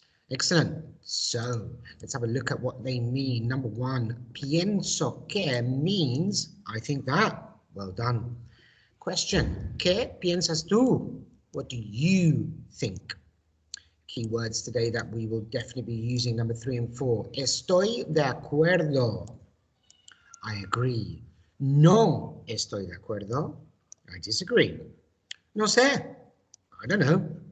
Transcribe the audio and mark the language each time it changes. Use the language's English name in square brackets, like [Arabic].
[English] Excellent. So let's have a look at what they mean. Number 1, [Spanish] pienso que [English] means I think that. Well done. [Spanish] Question, ¿qué piensas tú? [English] What do you think? Keywords today that we will definitely be using, number 3 and 4. [Spanish] Estoy de acuerdo. [English] I agree. [Spanish] No estoy de acuerdo. [English] I disagree. [Spanish] No sé. [English] I don't know.